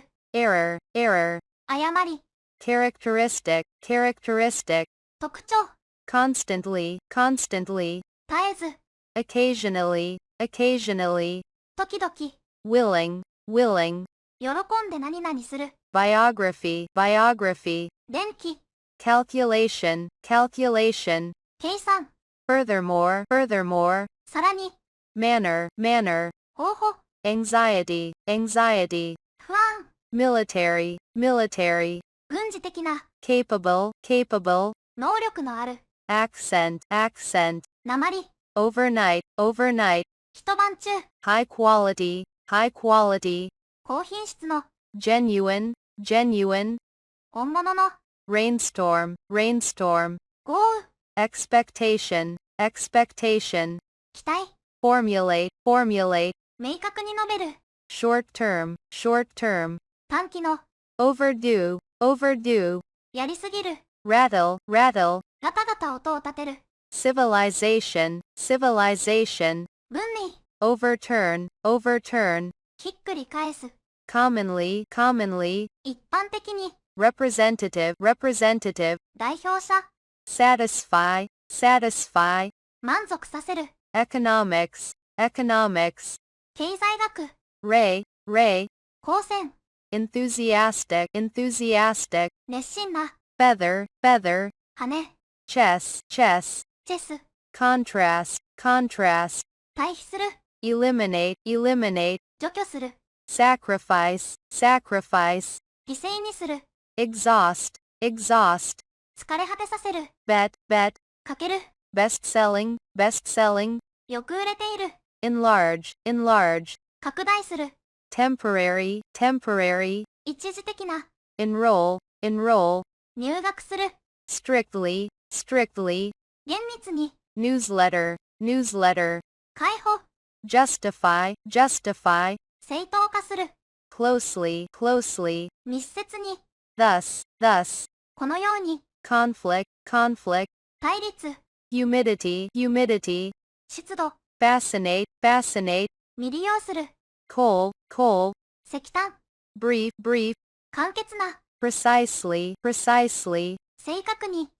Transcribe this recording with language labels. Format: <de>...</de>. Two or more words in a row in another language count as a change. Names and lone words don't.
<en>error, error,</en> <ja>誤り。</ja> <en>characteristic, characteristic,</en> <ja>特徴。</ja> <en>constantly, constantly,</en> <ja>絶えず。</ja> <en>occasionally, occasionally,</en> <ja>時々。</ja> <en>willing, willing,</en> <ja>喜んで何々する。</ja> <en>biography, biography,</en> <ja>電気。</ja> <en>calculation, calculation,</en> <ja>計算。</ja> <en>furthermore, furthermore,</en> <ja>さらに。</ja> <en>manner, manner,</en> <ja>方法。</ja> <en>anxiety, anxiety,</en> <ja>不安。</ja> <en>military, military,</en> <ja>軍事的な。</ja> <en>capable, capable,</en> <ja>能力のある。</ja> <en>accent, accent,</en> <ja>訛り。</ja> <en>overnight, overnight,</en> <ja>一晩中。</ja> <en>high quality, high quality,</en> <ja>高品質の。</ja> <en>genuine, genuine,</en> <ja>本物の。</ja> <en>rainstorm, rainstorm,</en> <ja>豪雨。</ja> <en>expectation, expectation,</en> <ja>期待。</ja> <en>formulate, formulate,</en> <ja>明確に述べる。</ja> <en>short term, short term,</en> <ja>短期の。</ja> <en>overdue, overdue,</en> <ja>やりすぎる。</ja> <en>rattle, rattle,</en> <ja>ガタガタ音を立てる。</ja> <en>civilization, civilization,</en> <ja>分離。</ja> <en>overturn, overturn,</en> <ja>ひっくり返す。</ja> <en>commonly, commonly,</en> <ja>一般的に。</ja> <en>representative, representative,</en> <ja>代表者。</ja> <en>satisfy, satisfy,</en> <ja>満足させる。</ja> <en>economics, economics,</en> <ja>経済学。</ja> <en>ray, ray,</en> <ja>光線。</ja> <en>enthusiastic, enthusiastic,</en> <ja>熱心な。</ja> <en>feather, feather,</en> <ja>羽。</ja> <en>chess, chess,</en> <ja>チェス。</ja> <en>contrast, contrast,</en> <ja>対比する。</ja> <en>eliminate, eliminate,</en> <ja>除去する。</ja> <en>sacrifice, sacrifice,</en> <ja>犠牲にする。</ja> <en>exhaust, exhaust,</en> <ja>疲れ果てさせる。</ja> <en>bet, bet,</en> <ja>かける。</ja> <en>best-selling, best-selling,</en> <ja>よく売れている。</ja> <en>enlarge, enlarge,</en> <ja>拡大する。</ja> <en>temporary, temporary,</en> <ja>一時的な。</ja> <en>enroll, enroll,</en> <ja>入学する。</ja> <en>strictly, strictly,</en> <ja>厳密に。</ja> <en>newsletter, newsletter,</en> <ja>解放。</ja> <en>justify, justify,</en> <ja>正当化する。</ja> <en>closely, closely,</en> <ja>密接に。</ja> <en>thus, thus,</en> <ja>このように。</ja> <en>conflict, conflict,</en> <ja>対立。</ja> <en>humidity, humidity,</en> <ja>湿度。</ja> <en>fascinate, fascinate,</en> <ja>未利用する。</ja> <en>coal, coal,</en> <ja>石炭。</ja> <en>brief, brief,</en> <ja>簡潔な。</ja> <en>precisely, precisely,</en> <ja>正確に。</ja>